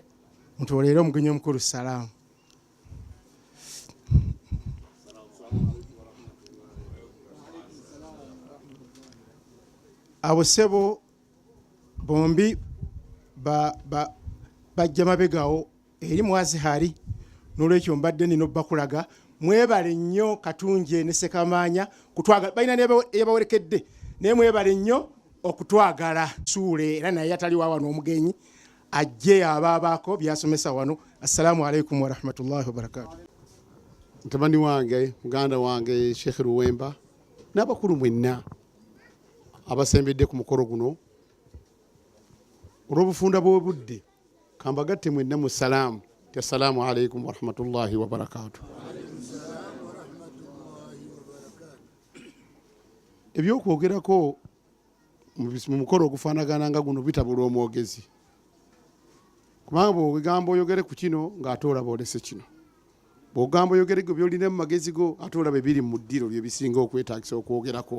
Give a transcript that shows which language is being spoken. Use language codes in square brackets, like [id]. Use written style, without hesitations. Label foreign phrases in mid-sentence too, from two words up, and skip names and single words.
[lg] Mutoleere omugenyi omukulu salaamu. Abo sebo bombi bajja mabegawo eri Mwazihari, n'olwekyo mbadde nina bakulaga mwebale nnyo Katunje ne Sekamanya kutwagala, balina yabawerekedde naye mwebale nnyo okutwagala. Suule era naye atali wa wano omugenyi ajje abaabako byasomesa wano. [ar] السلام عليكم ورحمة الله وبركاته. [lg] Mutabani wange muganda wange Sheikh Ruwemba n'abakulu mwenna abasembedde ku mukolo guno olw'obufunda bw'obudde kambagatte mwenna mu salaamu. [ar] السلام عليكم ورحمة الله وبركاته. [lg] Ebyokwogerako mu mukolo ogufaanagana nga guno bitabula omwogezi, kubanga bw'ogamba oyogere ku kino ng'ate olaba olese kino, bw'ogamba oyogere go byolina mu magezi go ate olaba ebiri mu ddiro bye bisinga okwetaagisa okwogerako.